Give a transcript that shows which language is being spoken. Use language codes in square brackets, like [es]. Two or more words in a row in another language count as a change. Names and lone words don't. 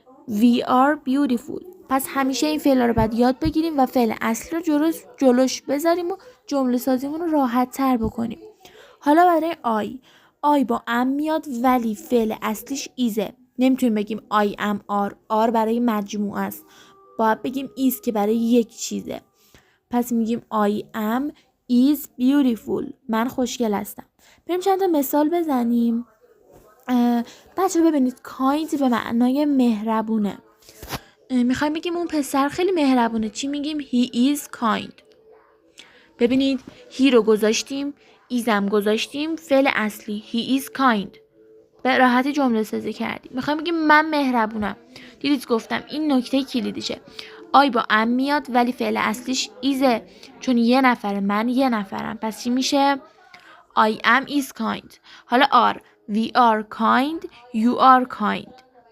[en] We are beautiful. [fa] پس همیشه این فعل رو باید یاد بگیریم و فعل اصلی رو جلوش بذاریم و جمله سازیمون رو راحت تر بکنیم. حالا برای آی با ام میاد ولی فعل اصلیش ایزه. نمیتونیم بگیم [en] I am are [fa] برای مجموعه است. باید بگیم is که برای یک چیزه. پس میگیم [en] I am is beautiful. [fa] من خوشگل هستم. بریم چند تا مثال بزنیم. بچه ببینید kind به معنای مهربونه. میخوایم بگیم اون پسر خیلی مهربونه. چی میگیم؟ [en] he is kind. [fa] ببینید he رو گذاشتیم، ایزم گذاشتیم، فعل اصلی [en] he is kind. [fa] به راحتی جمله سازی کردیم. میخوایم بگیم من مهربونم. دیدید گفتم این نکته کلیدیشه. آی با ام میاد ولی فعل اصلیش ایزه، چون یه نفره، من یه نفرم. پس چی میشه؟ [en] I am is kind. [fa] حالا are. [en] We are kind. You are kind.